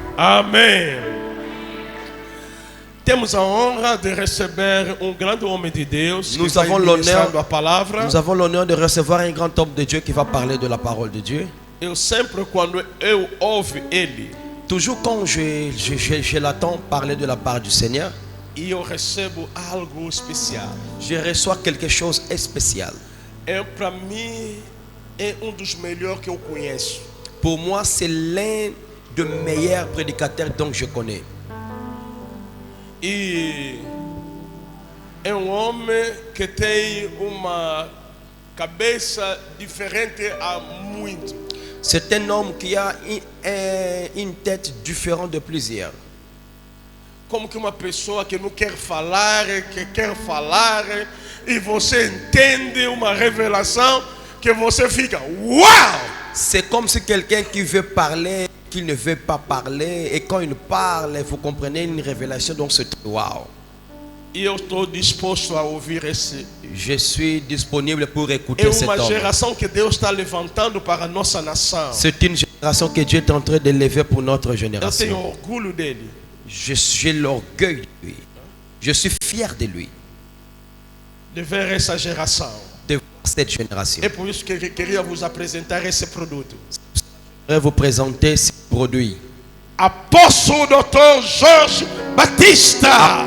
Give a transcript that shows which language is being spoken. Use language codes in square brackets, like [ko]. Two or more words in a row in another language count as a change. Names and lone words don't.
[pt] Amém. Temos a honra de receber grande homem de Deus. [fr] Nous avons l'honneur de recevoir un grand homme de Dieu qui va parler de la parole de Dieu. [pt] Eu sempre quando eu ouvo ele, [fr] toujours quand je l'attends parler de la part du Seigneur, [pt] eu recebo algo especial. [fr] Je reçois quelque chose de spécial. [pt] Para mim é dos melhores que eu conheço. [fr] Pour moi, c'est l'un des meilleurs prédicateurs dont je connais. [pt] E é homem que tem uma cabeça diferente há muito. [fr] C'est un homme qui a une tête différente de plusieurs. [pt] Como que uma pessoa que não quer falar, que quer falar, e você entende uma revelação que você fica, uau! [fr] C'est comme si quelqu'un qui veut parler, qui ne veut pas parler, et quand il parle, vous comprenez une révélation, donc c'est waouh. [pt] E eu estou disposto a ouvir esse. [fr] Je suis disponible pour écouter cet homme. [pt] É uma geração que Deus está levantando para a nossa nação. [fr] C'est une génération que Dieu est en train de lever pour notre [pt] Eu [fr] génération. [pt] tenho orgulho dele. [fr] J'ai l'orgueil de lui. Je suis fier de lui. [pt] De ver essa geração. [fr] De voir cette génération. [pt] É por isso que eu queria vos apresentar esse produto. [fr] Je vais vous présenter ce produit. [pt] Apóstolo Dr. Jorge Batista.